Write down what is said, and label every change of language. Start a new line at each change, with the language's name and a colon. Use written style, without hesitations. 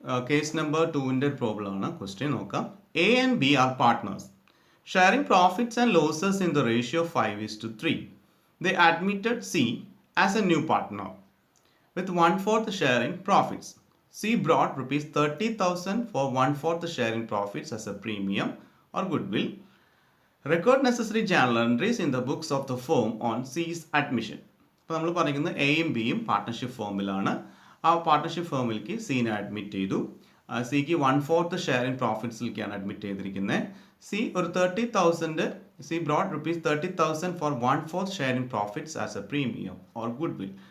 Malayalam: Case number 2ൻ്റെ problem ആണ്. Question നോക്കാം.
English: A and B are partners sharing profits and losses in the ratio 5:3. They admitted C as a new partner with 1/4 share in profits. C brought rupees 30,000 for 1/4 share in profits as a premium or goodwill. Record necessary journal entries in the books of the firm on C's admission.
Malayalam: അപ്പോൾ നമ്മൾ പറയുന്നത് എയും ബിയും partnership ഫോമിലാണ്. ആ partnership ഫോമിലേക്ക് സീനെ admit ചെയ്തു. സിക്ക് 1/4 ഷെയർ ഇൻ പ്രോഫിറ്റ്സിലേക്കാണ് അഡ്മിറ്റ് ചെയ്തിരിക്കുന്നത്. സി ഒരു 30,000,
English: C brought rupees 30,000 for 1/4 share in profits as a premium or goodwill.